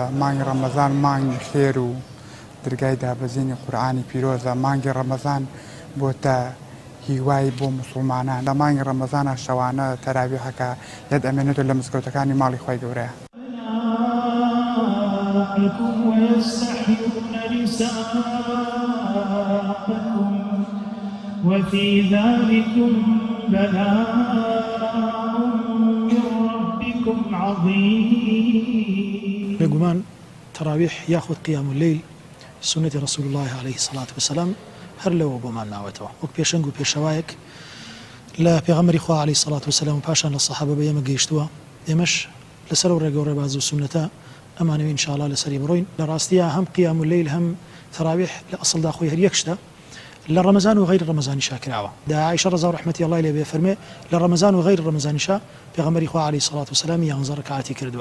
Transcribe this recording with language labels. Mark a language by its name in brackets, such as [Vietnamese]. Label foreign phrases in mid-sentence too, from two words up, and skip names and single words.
[Central Kurdish] مانگی ڕەمەزان مانگی خێر و دەرگای دابەزینی قورئانی پیرۆزە. مانگی ڕەمەزان بۆتە هیوای بۆ موسڵمانان. لە مانگی ڕەمەزانە شەوانە تەراویحەکە یەک ئەمێنێتەوە لە مزگەوتەکانی ماڵی خۆی گەورەیە. [Arabic] وفي ذلكم بلاء من ربكم عظيم. [Central Kurdish] بێگومان تەراویح یاخود [Arabic] قیام اللەیل [Central Kurdish] سنەتی [Arabic] رسول الله عليه الصلاة والسلام [Central Kurdish] هەر لەوە بۆمان ناوێتەوە وەک پێشەنگ و پێشەوایەک لە پێغەمبەری خوا [Arabic] عليه الصلاة والسلام [Central Kurdish] و پاشان لە سەحابە بە ئێمە گەیشتووە. ئێمەش لەسەر و ڕێگە و ڕێباز و سنەتە ئەمانەوە ئینشاءالله لەسەری بڕۆین. لە ڕاستیە هەم [Arabic] قیام اللەیل [Central Kurdish] هەم تەراویح لە ئەسڵدا خۆی هەر یەک شتە لە ڕەمەزان و غەیر ڕەمەزانی شاکراوە. دا عایشە ڕەزا و ڕەحمەتی ئەڵڵای لێ بێ فەرمێ لە ڕەمەزان و غەیر ڕەمەزانیشا پێغەمبەری خوا [Arabic] عەلەیهی سەڵات وسەلام [Central Kurdish] 11 ڕەکعاتی کردووە.